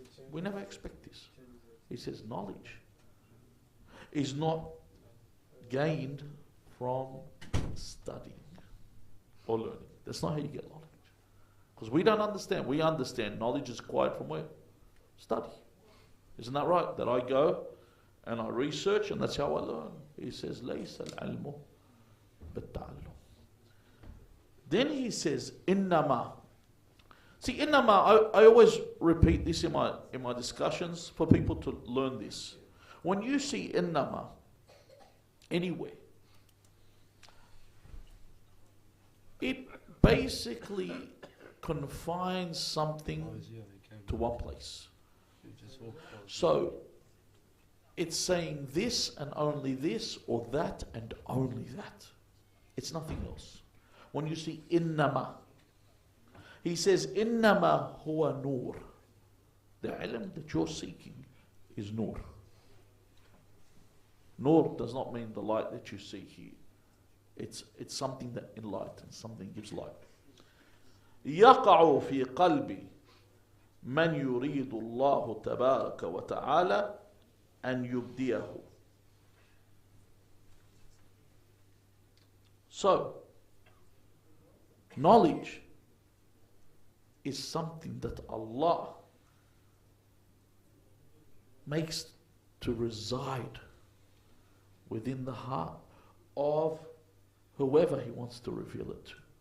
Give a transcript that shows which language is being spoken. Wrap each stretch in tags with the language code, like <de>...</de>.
<en>We never expect this. He says knowledge is not gained from studying or learning. That's not how you get knowledge. Because we don't understand. We understand knowledge is acquired from where? Study. Isn't that right? That I go and I research and that's how I learn. He says,</en> <ar>لَيْسَ الْعِلْمُ بِالتَّعَلُّمِ.</ar> <en>Then he says, إِنَّمَا. See, إِنَّمَا, I always repeat this in my discussions for people to learn this. When you see إِنَّمَا anywhere, it basically confines something to one place. So, it's saying this and only this, or that and only that. It's nothing else. When you see إِنَّمَا, he says,</en> <ar>إِنَّمَا هُوَ نُور.</ar> <en>The ilm that you're seeking is nur. Nur does not mean the light that you see here. It's something that enlightens, something gives light.</en> <ar>يقع في قلب من يريد الله تبارك وتعالى أن يبديه.</ar> <en>So, knowledge is something that Allah makes to reside within the heart of whoever He wants to reveal it to.</en>